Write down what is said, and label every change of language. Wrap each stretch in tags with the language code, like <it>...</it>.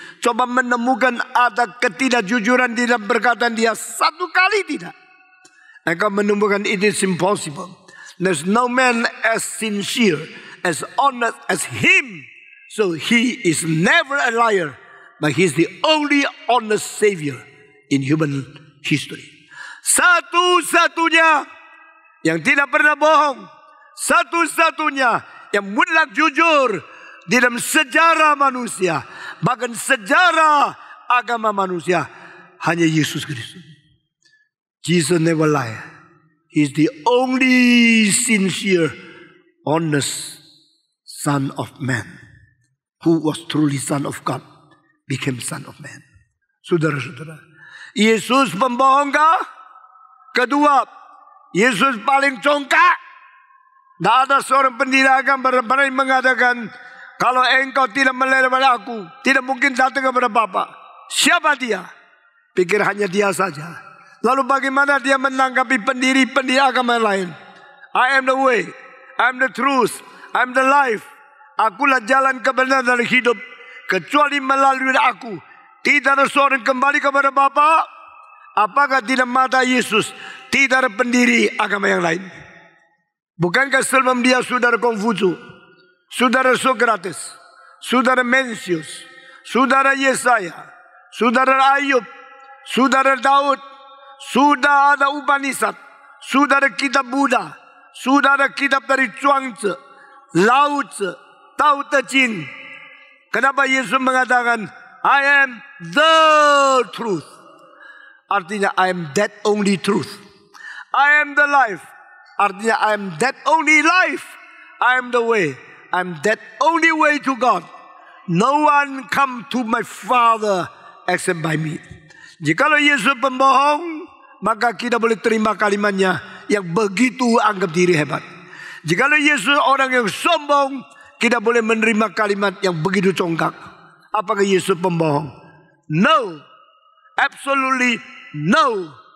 <id>Coba menemukan ada ketidakjujuran di dalam perkataan dia satu kali tidak. Engkau menemukan</id> <en>it is impossible. There's no man as sincere, as honest as him. So he is never a liar, but he is the only honest savior in human history.</en> <id>Satu-satunya yang tidak pernah bohong, satu-satunya yang mutlak jujur di dalam sejarah manusia, bahkan sejarah agama manusia, hanya Yesus Kristus.</id> <en>Jesus never lie. He is the only sincere, honest Son of Man, who was truly Son of God, became Son of Man.</en> <id>Saudara-saudara, Yesus pembohong kah? Kedua, Yesus paling congkak. Tidak ada seorang pendiri agama berani mengatakan, kalau engkau tidak melihat kepada aku, tidak mungkin datang kepada Bapa. Siapa dia? Pikir hanya dia saja. Lalu bagaimana dia menanggapi pendiri-pendiri agama lain?</id> <en>I am the way, I am the truth, I am the life.</en> <id>Akulah jalan kebenaran dan hidup. Kecuali melalui aku, tidak ada seorang kembali kepada Bapa. Apakah tidak mata Yesus tidak ada pendiri agama yang lain? Bukankah sebelum dia saudara Konfusius, saudara Sokrates, saudara Mencius, saudara Yesaya, Saudara Ayub, saudara Daud, sudah ada Upanishad, sudah ada kitab Buddha, sudah ada kitab dari Chuang-Tzu, Lao Tzu, Tao Te Ching. Kenapa Yesus mengatakan,</id> <en>I am the truth?</en> <id>Artinya,</id> <en>I am that only truth. I am the life.</en> <id>Artinya,</id> <en>I am that only life. I am the way. I am that only way to God. No one come to my Father except by me.</en> <id>Jikalau Yesus pembohong, maka kita boleh terima kalimatnya yang begitu anggap diri hebat. Jikalau Yesus orang yang sombong, kita boleh menerima kalimat yang begitu congkak. Apakah Yesus pembohong?</id> <en>No. Absolutely no.</en>